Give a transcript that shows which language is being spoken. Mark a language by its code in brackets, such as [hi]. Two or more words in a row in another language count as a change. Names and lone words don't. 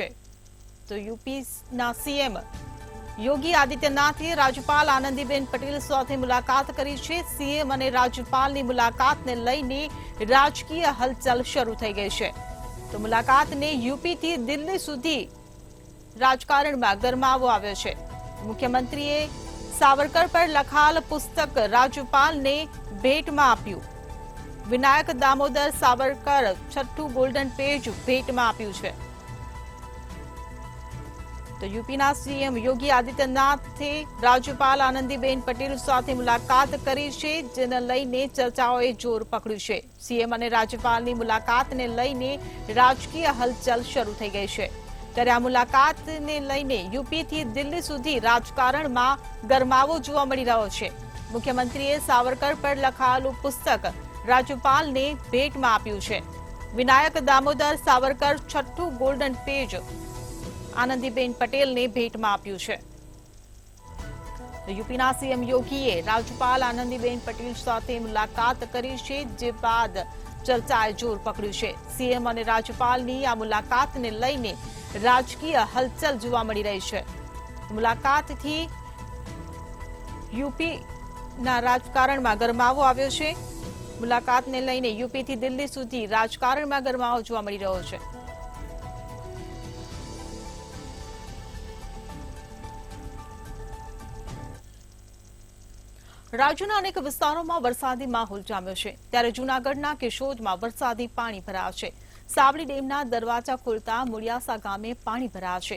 [gu] તો યૂપીના સીએમ યોગી આદિત્યનાથે રાજ્યપાલ આનંદીબેન પટેલ સાથે મુલાકાત કરી છે। સીએમ અને રાજ્યપાલની મુલાકાતને લઈને રાજકીય હલચલ શરૂ થઈ ગઈ છે। તો મુલાકાતને યૂપી થી દિલ્હી સુધી રાજકારણમાં ગરમાવો આવ્યો છે। મુખ્યમંત્રીએ સાવરકર પર લખાલ પુસ્તક રાજ્યપાલને ભેટમાં આપ્યું। વિનાયક દામોદર સાવરકર છઠ્ઠું [en] golden page [gu] ભેટમાં આપ્યું છે। તો યૂપીના સીએમ યોગી આદિત્યનાથે રાજ્યપાલ આનંદીબેન પટેલ સાથે મુલાકાત કરી છે, જેને લઈને ચર્ચાઓએ જોર પકડ્યું છે। સીએમ અને રાજ્યપાલની મુલાકાતને લઈને રાજકીય હલચલ શરૂ થઈ ગઈ છે। ત્યારે આ મુલાકાતને લઈને યૂપીથી દિલ્હી સુધી રાજકારણમાં ગરમાવો જોવા મળી રહ્યો છે। મુખ્યમંત્રીએ સાવરકર પર લખાયેલું પુસ્તક રાજ્યપાલને ભેટમાં આપ્યું છે। વિનાયક દામોદર સાવરકર છઠ્ઠું [en] golden page [gu] આનંદીબેન પટેલને ભેટમાં આપ્યું છે। તો યૂપીના સીએમ યોગીએ રાજ્યપાલ આનંદીબેન પટેલ સાથે મુલાકાત કરી છે, જે બાદ ચર્ચાએ જોર પકડ્યું છે। સીએમ અને રાજ્યપાલની આ મુલાકાતને લઈને રાજકીય હલચલ જોવા મળી રહી છે। મુલાકાતથી યૂપીના રાજકારણમાં ગરમાવો આવ્યો છે। મુલાકાતને લઈને યૂપીથી દિલ્હી સુધી રાજકારણમાં ગરમાવો જોવા મળી રહ્યો છે। રાજ્યના અનેક વિસ્તારોમાં વરસાદી માહોલ જામ્યો છે, ત્યારે જૂનાગઢના કેશોદમાં વરસાદી પાણી ભરાયા છે। સાવલી ડેમના દરવાજા ખોલતા મુળિયાસા ગામે પાણી ભરાયા છે।